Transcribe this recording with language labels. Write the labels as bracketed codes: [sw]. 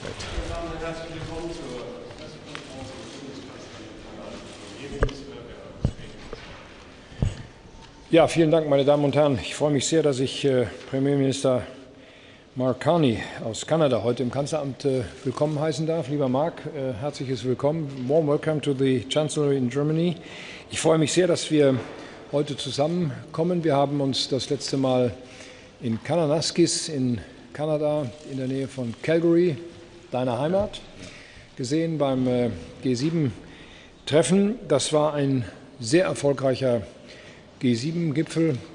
[de] herzlich willkommen zur Pressekonferenz des Bundeskanzlers. Ja, vielen Dank, meine Damen und Herren. Ich freue mich sehr, dass ich Premierminister Mark Carney aus Kanada heute im Kanzleramt willkommen heißen darf. Lieber Mark, herzliches Willkommen. [en] Warm welcome to the Chancellery in Germany. [de] Ich freue mich sehr, dass wir heute zusammenkommen. Wir haben uns das letzte Mal in Kananaskis in Kanada in der Nähe von Calgary, deiner Heimat, gesehen beim G7-Treffen. Das war ein sehr erfolgreicher G7-Gipfel.